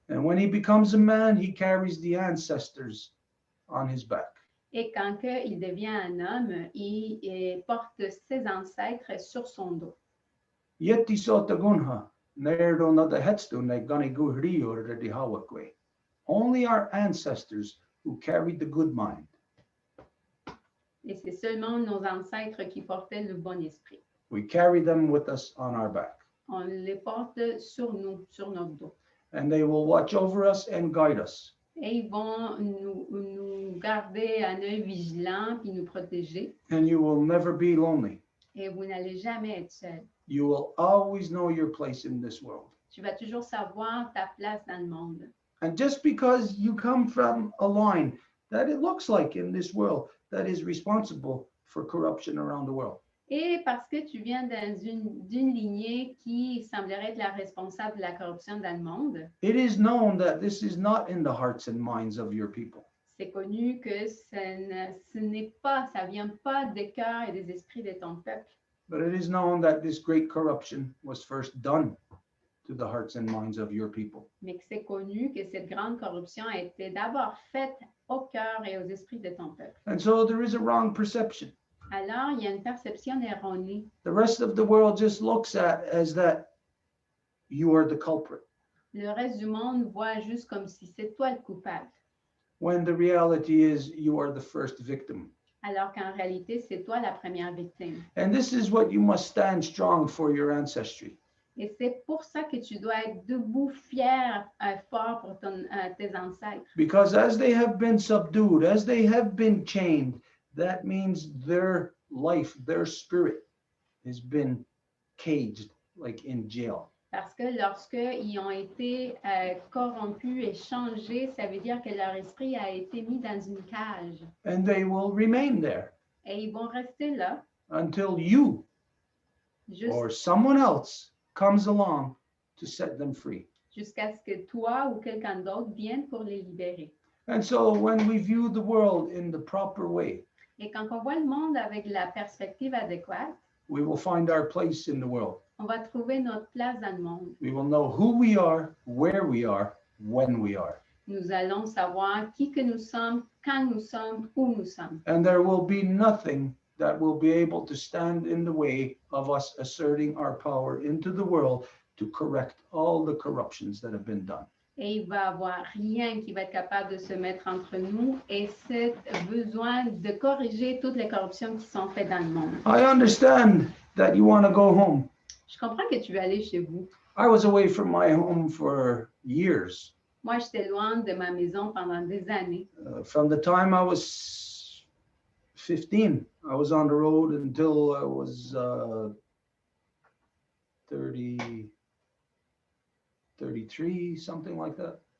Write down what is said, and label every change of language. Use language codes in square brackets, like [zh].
[en] And when he becomes a man, he carries the ancestors on his back. [fr] Et quand il devient un homme, il porte ses ancêtres sur son dos. Yeti sota gunha, nerdo na da hetstu na gani guhrio or di hawakwe. [en] Only our ancestors who carried the good mind. [fr] Et c'est seulement nos ancêtres qui portaient le bon esprit. [en] We carry them with us on our back. [fr] On les porte sur nous, sur notre dos. [en] And they will watch over us and guide us. [fr] Et ils vont nous garder un œil vigilant puis nous protéger. [en] And you will never be lonely. [fr] Et vous n'allez jamais être seul. [en] You will always know your place in this world. [fr] Tu vas toujours savoir ta place dans le monde. [en] And just because you come from a line that it looks like in this world that is responsible for corruption around the world. [fr] Et parce que tu viens d'une lignée qui semblerait être la responsable de la corruption dans le monde, [en] It is known that this is not in the hearts and minds of your people. [fr] c'est connu que ce n'est pas, ça vient pas des cœurs et des esprits de ton peuple. [en] But it is known that this great corruption was first done to the hearts and minds of your people. [fr] Mais que c'est connu que cette grande corruption a été d'abord faite au cœur et aux esprits de ton peuple. [en] And so there is a wrong perception. [fr] Alors, il y a une perception erronée. [en] The rest of the world just looks at as that you are the culprit, [fr] Le reste du monde voit juste comme si c'est toi le coupable, [en] when the reality is you are the first victim. [fr] alors qu'en réalité, c'est toi la première victime. [en] And this is what you must stand strong for your ancestry. [fr] Et c'est pour ça que tu dois être debout, fier, fort pour tes ancêtres. [en] Because as they have been subdued, as they have been chained, that means their life, their spirit has been caged, like in jail. [fr] Parce que lorsqu'ils ont été corrompus et changés, ça veut dire que leur esprit a été mis dans une cage. [en] And they will remain there [fr] Et ils vont rester là [en] until you or someone else comes along to set them free. [fr] jusqu'à ce que toi ou quelqu'un d'autre vienne pour les libérer. [en] And so when we view the world in the proper way, [fr] Et quand on voit le monde avec la perspective adéquate, [en] we will find our place in the world. [fr] on va trouver notre place dans le monde. [en] We will know who we are, where we are, when we are. [fr] Nous allons savoir qui que nous sommes, quand nous sommes, où nous sommes. [en] And there will be nothing that will be able to stand in the way of us asserting our power into the world to correct all the corruptions that have been done. [fr] Et il va y avoir rien qui va être capable de se mettre entre nous et ce besoin de corriger toutes les corruptions qui sont faites dans le monde. [en] I understand that you want to go home. [fr] Je comprends que tu veux aller chez vous. [en] I was away from my home for years. [fr] Moi, j'étais loin de ma maison pendant des années. [en] From the time I was 15, I was on the road until I was 33, something like that.